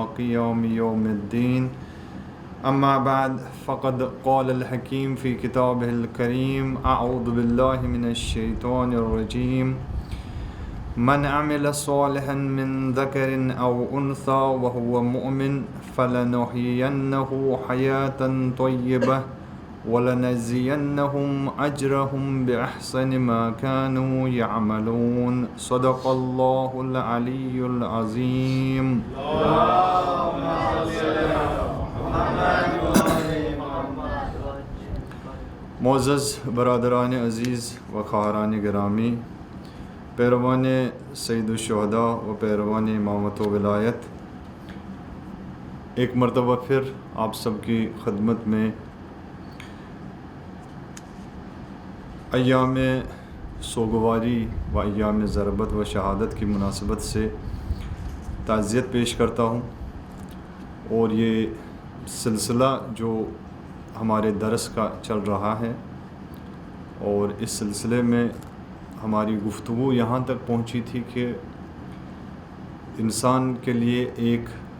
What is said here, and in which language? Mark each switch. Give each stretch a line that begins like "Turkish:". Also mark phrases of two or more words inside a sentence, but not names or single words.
Arabic: قيام يوم الدين أما بعد فقد قال الحكيم في كتابه الكريم أعوذ بالله من الشيطان الرجيم من عمل صالحا من ذكر أو أنثى وهو مؤمن فلنحيينه حياة طيبة ولنجزينهم أجرهم بأحسن ما كانوا يعملون صدق الله العلي العظيم.
Persian: معزز برادران عزیز و خواہران گرامی، پیروان سید الشہداء و پیروان امامت و ولایت،
Urdu: ایک مرتبہ پھر آپ سب کی خدمت میں ایام سوگواری و ایام ضربت و شہادت کی مناسبت سے تعزیت پیش کرتا ہوں، اور یہ سلسلہ جو ہمارے درس کا چل رہا ہے، اور اس سلسلے میں ہماری گفتگو یہاں تک پہنچی تھی کہ انسان کے لیے ایک